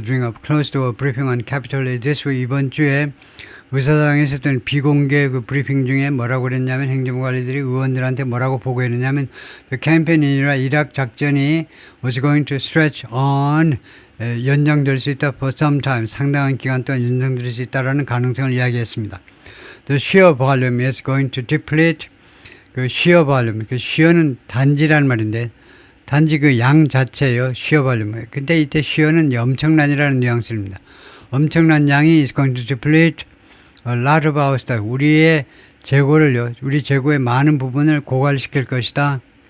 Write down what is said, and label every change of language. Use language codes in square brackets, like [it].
[ko] During a closed door briefing on Capitol Hill this week, 이번 주에 의사당에서 했던 비공개 그 브리핑 중에 뭐라고 그랬냐면 행정부 관리들이 의원들한테 뭐라고 보고했느냐면 the campaign이라 이락 작전이 [en] was going to stretch on, [ko] 연장될 수 있다 [en] for some time, [ko] 상당한 기간 동안 연장될 수 있다라는 가능성을 이야기했습니다. [en] The sheer volume is going to deplete, [ko] 그 sheer volume, 그 sheer는 단지라는 말인데 단지 그 양 자체예요. [en] sheer volume. [ko] 근데 이때 sheer는 엄청난이라는 뉘앙스입니다. 엄청난 양이 [en] is going to deplete a lot of our stock. [ko] 우리 재고의 많은 부분을 고갈시킬 것이다.